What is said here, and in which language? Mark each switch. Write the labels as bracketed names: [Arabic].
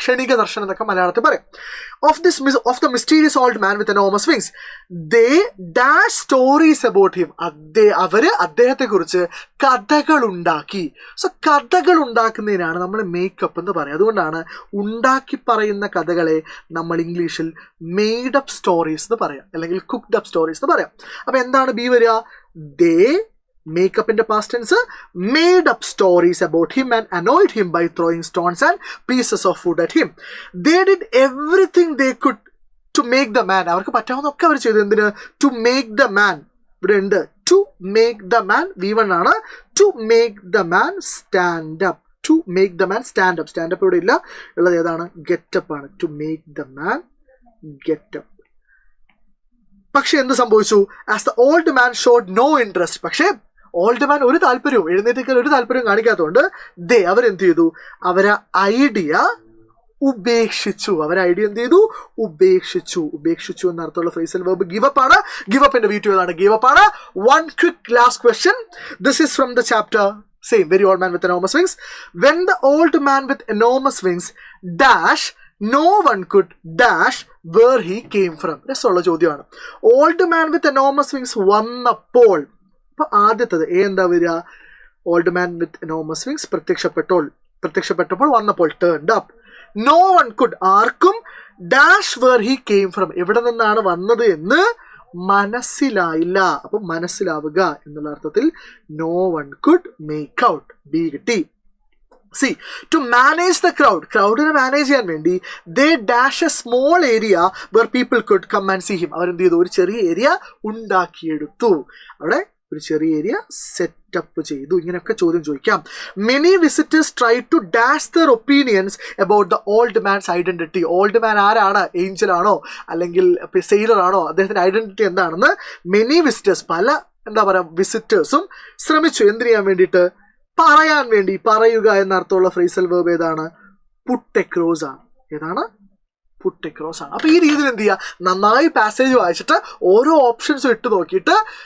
[Malayalam] ക്ഷണിക ദർശനം എന്നൊക്കെ മലയാളത്തിൽ പറയും. [English] Of the mysterious old man with enormous wings they dash stories about him. [Malayalam] അവര് അദ്ദേഹത്തെ കുറിച്ച് കഥകൾ ഉണ്ടാക്കി. സോ കഥകൾ ഉണ്ടാക്കുന്നതിനാണ് നമ്മൾ മേക്കപ്പ് എന്ന് പറയുക. അതുകൊണ്ടാണ് ഉണ്ടാക്കി പറയുന്ന കഥകളെ നമ്മൾ ഇംഗ്ലീഷിൽ [English] made up stories [Malayalam] എന്ന് പറയാം, അല്ലെങ്കിൽ [English] cooked up stories [Malayalam] എന്ന് പറയാം. അപ്പൊ എന്താണ് ബി വരിക? [English] ദേ Makeup in the past tense made up stories about him and annoyed him by throwing stones and pieces of food at him. They did everything they could to make the man. [Malayalam] അവർക്ക് പറ്റാവുന്നൊക്കെ അവർ ചെയ്തു. എന്തിന്? [English] To make the man. [Malayalam] ഇവിടെ ഉണ്ട് to make the man. [English] V1 ആണ്. To make the man stand up. To make the man stand up. [Malayalam] Stand up ഇവിടെ ഇല്ല, ഉള്ളത് ഏതാണ്? [English] Get up ആണ്. To make the man get up. [Malayalam] പക്ഷെ എന്ത് സംഭവിച്ചു? [English] As the old man showed no interest. [Malayalam] പക്ഷേ ഓൾഡ് മാൻ ഒരു താല്പര്യവും എഴുന്നേറ്റേക്കാൻ ഒരു താല്പര്യവും കാണിക്കാത്തതുകൊണ്ട് അവരെന്ത് ചെയ്തു? അവരെ ഐഡിയ ഉപേക്ഷിച്ചു. ഉപേക്ഷിച്ചു എന്നർത്ഥമുള്ള ഫ്രേസൽ വെർബ് ഗിവ് അപ്പ് ആണ്. ഗിവ് അപ്പിന്റെ V2 ഏതാണ്? ഗിവ് അപ്പ് ആണ്. [English] One quick last question. This is from the chapter same very old man with enormous wings. When the old man with enormous wings dash no one could dash where he came from. [Malayalam] രസമുള്ള ചോദ്യമാണ്. Old man വിത്ത് enormous wings വന്നപ്പോൾ, അപ്പൊ ആദ്യത്തത് എന്താ വരിക? Old man വിത്ത് enormous wings പ്രത്യക്ഷപ്പെട്ടപ്പോൾ വന്നപ്പോൾ turned up. [English] no one could, [Malayalam] ആർക്കും [English] dash where he came from, [Malayalam] എവിടെ നിന്നാണ് വന്നത് എന്ന് മനസ്സിലായില്ല. അപ്പൊ മനസ്സിലാവുക എന്നുള്ള അർത്ഥത്തിൽ [English] No one could make out. [Malayalam] B കിട്ടി. [English] See, to manage the crowdനെ [Malayalam] manage ചെയ്യാൻ വേണ്ടി [English] they dash a small area where people could come and see him. [Malayalam] അവരെന്ത് ചെയ്തു? ഒരു ചെറിയ ഏരിയ ഉണ്ടാക്കിയെടുത്തു. അവിടെ ഒരു ചെറിയ ഏരിയ സെറ്റപ്പ് ചെയ്തു. ഇങ്ങനെയൊക്കെ ചോദ്യം ചോദിക്കാം. [English] Many visitors tried to dash their opinions about the old man's identity. [Malayalam] Old man ആരാണ്? ഏഞ്ചൽ ആണോ അല്ലെങ്കിൽ സെയിലർ ആണോ? അദ്ദേഹത്തിന്റെ ഐഡന്റിറ്റി എന്താണെന്ന് മെനി വിസിറ്റേഴ്സ്, പല എന്താ പറയുക വിസിറ്റേഴ്സും ശ്രമിച്ചു. എന്ത് ചെയ്യാൻ വേണ്ടിയിട്ട്? പറയാൻ വേണ്ടി. പറയുക എന്നർത്ഥമുള്ള ഫ്രേസൽ വെർബ് ഏതാണ്? പുട്ട് എക്രോസ് ആണ്. ഏതാണ്? പുട്ട് എക്രോസ് ആണ്. അപ്പൊ ഈ രീതിയിൽ എന്ത് ചെയ്യുക? നന്നായി പാസേജ് വായിച്ചിട്ട് ഓരോ ഓപ്ഷൻസും ഇട്ട് നോക്കിയിട്ട്